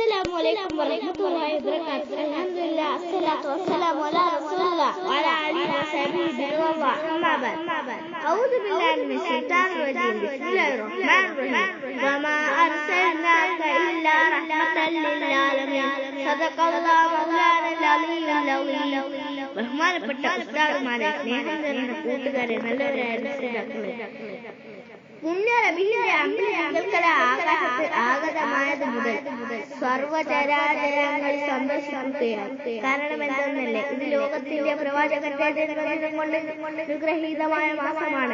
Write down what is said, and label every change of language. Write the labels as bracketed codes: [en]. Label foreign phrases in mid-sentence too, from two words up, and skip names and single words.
[ar] السلام عليكم ورحمة الله وبركاته. الحمد لله، الصلاة والسلام على رسول الله وعلى آله وصحبه بالله. أما بعد. أعوذ بالله من الشيطان الرجيم. بسم الله الرحمن الرحيم. وما أرسلناك إلا رحمة للعالمين. صدق الله مولانا العلي العظيم. [ml] ബഹുമാനപ്പെട്ട ഉസ്താദുമാരെ, സ്നേഹം നിറഞ്ഞ കൂട്ടുകാരെ, നല്ലവരായ രക്ഷിതാക്കളെ, പുണ്യ റബീഹിന്റെ അമ്പിളികൾക്കല ആകാശത്ത് ആഗതമായത് മുതൽ സർവചരാചരങ്ങൾ സന്ദർശിക്കുകയാണ്. കാരണം എന്തെന്നല്ലേ, ഇത് ലോകത്തിന്റെ പ്രവാചകന്റെ ജന്മദിനം കൊണ്ട് അനുഗ്രഹീതമായ മാസമാണ്.